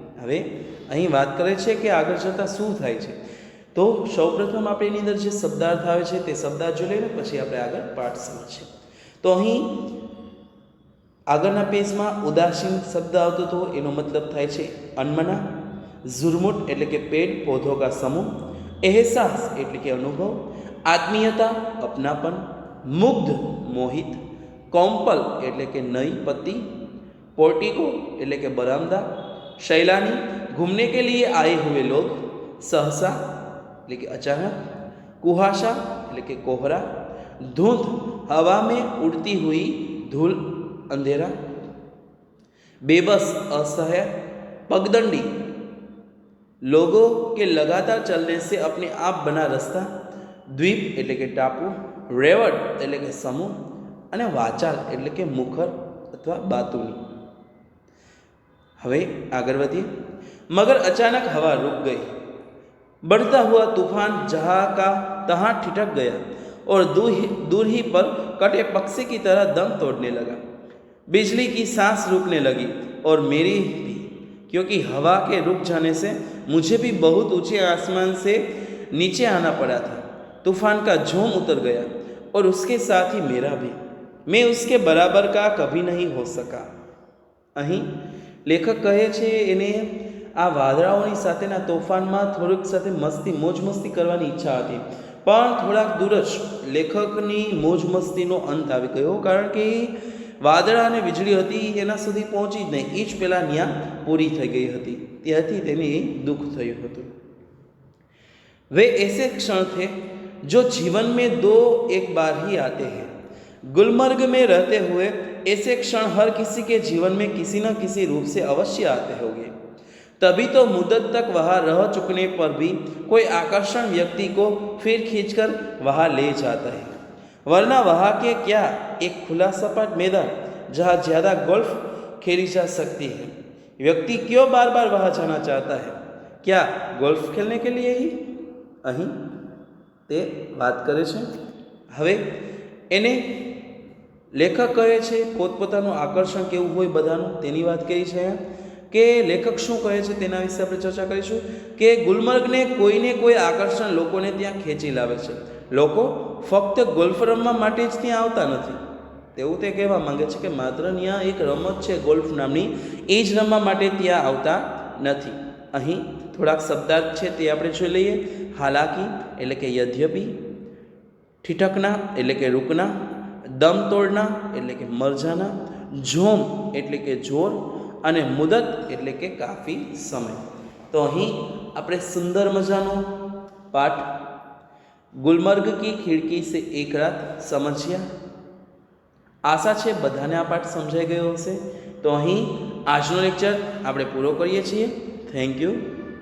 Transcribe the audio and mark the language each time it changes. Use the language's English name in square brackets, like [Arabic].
[Gujarati] હવે અહીં વાત કરે છે કે આગળ જતાં શું થાય છે। તો સૌપ્રથમ આપણે એની અંદર જે શબ્દાર્થ આવે છે તે શબ્દાર્થ જોઈ લઈને પછી આપણે આગળ પાઠ સમજીએ। તો અહીં આગળના પેજમાં ઉદાસીન શબ્દ આવતો હતો, એનો મતલબ થાય છે અનમના। ઝુરમુટ એટલે કે [Hindi] પેડ પૌધો કા સમૂહ। [Gujarati] એહસાસ એટલે કે અનુભવ। આત્મીયતા [Hindi] अपनापन। मुग्ध मोहित। कौम्पल [Gujarati] એટલે કે [Hindi] नई पत्ती। पोर्टिको એટલે કે बरामदा। शैलानी घूमने के लिए आए हुए लोग। सहसा [Gujarati] એટલે કે [Hindi] अचानक। कुहासा [Gujarati] એટલે કે [Hindi] कोहरा। धुंध हवा में उड़ती हुई धूल, अंधेरा। बेबस असहाय। पगदंडी लोगों के लगातार चलने से अपने आप बना रास्ता। द्वीप [Gujarati] એટલે કે [Hindi] टापू। [Gujarati] रेवट એટલે કે समूह અને વાચાલ એટલે કે મુખર અથવા બાતુની। હવે આગળ વધીએ। [Hindi] मगर अचानक हवा रुक गई। बढ़ता हुआ तूफान जहाँ का तहाँ ठिठक गया और दूर ही पर कटे पक्षी की तरह दम तोड़ने लगा। बिजली की सांस रुकने लगी और मेरी भी, क्योंकि हवा के रुक जाने से मुझे भी बहुत ऊंचे आसमान से नीचे आना पड़ा था। तूफान का झोंम उतर गया और उसके साथ ही मेरा भी। मैं उसके बराबर का कभी नहीं हो सका। [Gujarati] અહીં લેખક કહે છે એને આ વાદળાઓની સાથેના તોફાનમાં થોડીક સાથે મોજ મસ્તી કરવાની ઈચ્છા હતી, પણ થોડાક દૂર જ લેખકની મોજ મસ્તીનો અંત આવી ગયો, કારણ કે વાદળા અને વીજળી હતી એના સુધી પહોંચી જ નહીં, એ જ પહેલાં ત્યાં પૂરી થઈ ગઈ હતી, ત્યાંથી તેને દુઃખ થયું હતું। [Hindi] वे ऐसे क्षण थे जो जीवन में दो एक बार ही आते हैं। गुलमर्ग में रहते हुए ऐसे क्षण हर किसी के जीवन में किसी न किसी रूप से अवश्य आते होंगे। तभी तो मुद्दत तक वहाँ रह चुकने पर भी कोई आकर्षण व्यक्ति को फिर खींचकर वहाँ ले जाता है, वरना वहाँ के क्या एक खुला सपाट मैदान जहाँ ज़्यादा गोल्फ खेली जा सकती है। व्यक्ति क्यों बार बार वहाँ जाना चाहता है? क्या गोल्फ खेलने के लिए ही? [Gujarati] અહીં તે વાત કરે છે। હવે એને લેખક કહે છે પોતપોતાનું આકર્ષણ કેવું હોય બધાનું તેની વાત કરી છે કે લેખક શું કહે છે તેના વિશે આપણે ચર્ચા કરીશું કે ગુલમર્ગને કોઈને કોઈ આકર્ષણ લોકોને ત્યાં ખેંચી લાવે છે। લોકો ફક્ત ગોલ્ફ રમવા માટે જ ત્યાં આવતા નથી, તેવું તે કહેવા માંગે છે કે માત્ર ત્યાં એક રમત છે ગોલ્ફ નામની, એ જ રમવા માટે ત્યાં આવતા નથી। અહીં થોડાક શબ્દાર્થ છે તે આપણે જોઈ લઈએ। [Hindi] हालांकि [Gujarati] એટલે કે [Hindi] यद्यपि। ठिठकना એટલે કે रुकना। दम तोड़ना [Gujarati] એટલે કે [Hindi] मर जाना। झोम એટલે કે जोर અને मुदत એટલે કે काफ़ी समय। [Gujarati] तो અહીં આપણે સુંદર મજાનો પાઠ ગુલમર્ગ की खिड़की से एक रात समझ્યા। આશા છે બધાને આ પાઠ સમજાઈ ગયો હશે। તો અહીં આજનો લેક્ચર આપણે પૂરો કરીએ છીએ। Thank you.